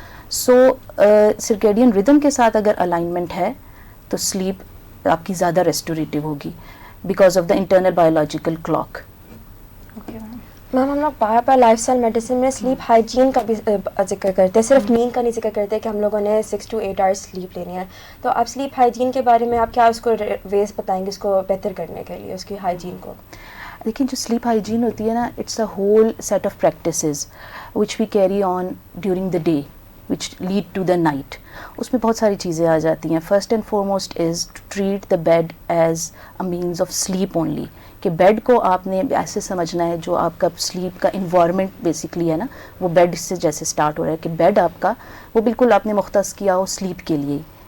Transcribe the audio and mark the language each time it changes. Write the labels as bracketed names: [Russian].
[Urdu] سو circadian ردم کے ساتھ اگر الائنمنٹ ہے تو سلیپ آپ کی زیادہ ریسٹوریٹو ہوگی [English] Because of the internal biological clock. [Urdu] میم ہم لوگ بار بار لائف اسٹائل میڈیسن میں سلیپ ہائیجین کا بھی ذکر کرتے ہیں، صرف نیند کا نہیں ذکر کرتے کہ ہم لوگوں نے 6 to 8 آورس سلیپ لینی ہے. تو آپ سلیپ ہائیجین کے بارے میں آپ کیا اس کو ویز بتائیں گے اس کو بہتر کرنے کے لیے، اس کی ہائیجین کو؟ لیکن جو سلیپ ہائیجین ہوتی ہے نا، [English] It's a whole set of practices which we carry on during the day which lead to the night. [Urdu] اس میں بہت ساری چیزیں آ جاتی ہیں. [English] first and foremost is to treat the bed as a means of sleep only, [Urdu] کہ bed کو آپ نے ایسے سمجھنا ہے جو آپ کا سلیپ کا انوائرمنٹ بیسکلی ہے نا، وہ بیڈ سے جیسے اسٹارٹ ہو رہا ہے کہ بیڈ آپ کا وہ بالکل آپ نے مختص کیا ہو سلیپ کے لیے.